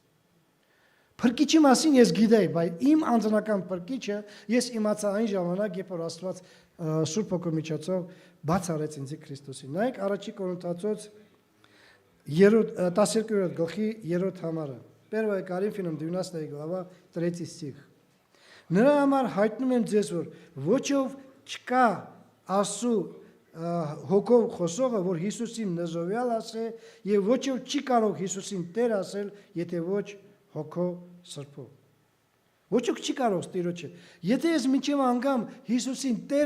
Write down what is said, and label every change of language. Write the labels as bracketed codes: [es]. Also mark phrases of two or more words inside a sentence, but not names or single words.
[hy] Փրկիչի մասին ես գիտեի, բայց իմ անձնական փրկիչը ես իմացա այն ժամանակ, երբ որ Աստված Սուրբ Հոգու միջոցով բաց արեց ինձ Քրիստոսին։ Նայեք առաջի Կորինթացոց 12-րդ գլխի 3-րդ համարը։ [ru] 1 Коринфянам 12 глава 3 стих։ [hy] Նրա համար հայտնում եմ ձեզ, որ ոչով չկա Աստծու հոգով խոսողը, որ Հիսուսին նզովյալ ասե, եւ ոչով չի կարող Հիսուսին Տեր ասել, եթե ոչ հոգով սրբով։ Ոչոք չի կարող Տիրոջը։ Եթե ես մինչև անգամ Հիսուսին Տեր